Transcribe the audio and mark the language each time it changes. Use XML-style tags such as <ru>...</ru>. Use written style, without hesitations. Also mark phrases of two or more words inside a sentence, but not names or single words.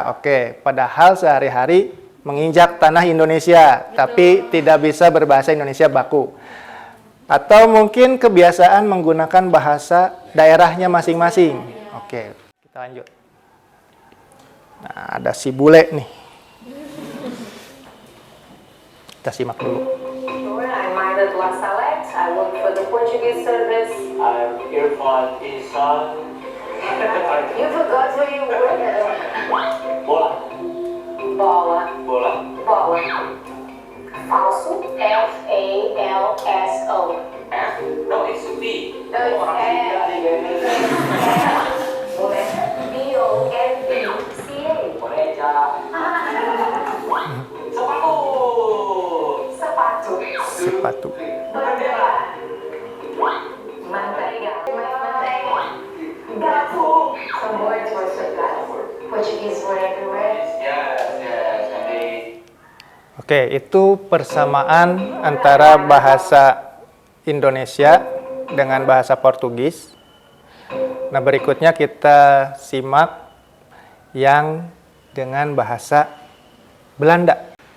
<id>Oke, padahal sehari-hari menginjak tanah Indonesia, tapi tidak bisa berbahasa Indonesia baku. Atau mungkin kebiasaan menggunakan bahasa daerahnya masing-masing. Oke, kita lanjut. Nah, ada si bule nih. Kita simak dulu.</id> <en>I'm Maida Lasalex. I work for the Portuguese service. I'm Irfan Isan. You forgot who you were.</en> <pt>Bola. Bola. Bola. Bola. Falso. Falso.</pt> <en>F? No, it's B. No, it's</en> <id>Orang tiga ini.</id> <pt>B-O-N-E-C-A. Boneca.</pt> <id>Sepatu. Sepatu. Sepatu. Bendera.</id> <pt>Manteiga. Manteiga. Gato.</pt> <en>Some words were surprised. Portuguese were everywhere. Yes, indeed.</en> <id>Oke, itu persamaan antara bahasa Indonesia dengan bahasa Portugis. Nah, berikutnya kita simak yang dengan bahasa Belanda.</id>